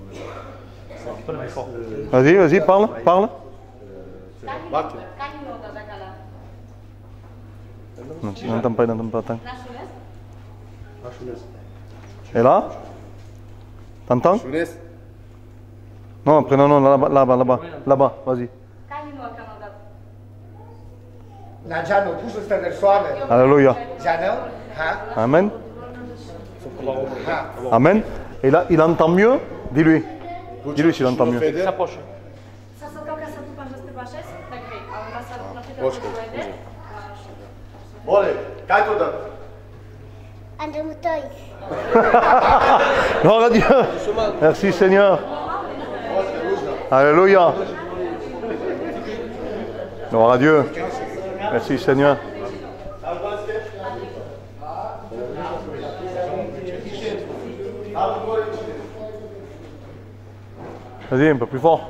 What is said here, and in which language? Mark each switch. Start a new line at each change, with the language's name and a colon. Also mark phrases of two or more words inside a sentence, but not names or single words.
French: Vas-y, parle. Non, il n'entend pas. Attends. Et là? T'entends? Non, après, non, là-bas, vas-y. Na Janel, puso ste versoane. Alléluia. Janel? Ha? Amen. Ha. Amen. Et là, il entend mieux. Dis-lui. Dis-lui s'il entend mieux. Vole, kaj to da? Gloire à Dieu. Merci Seigneur. Alléluia. Gloire à Dieu. Merci Seigneur. Vas-y, un peu plus fort.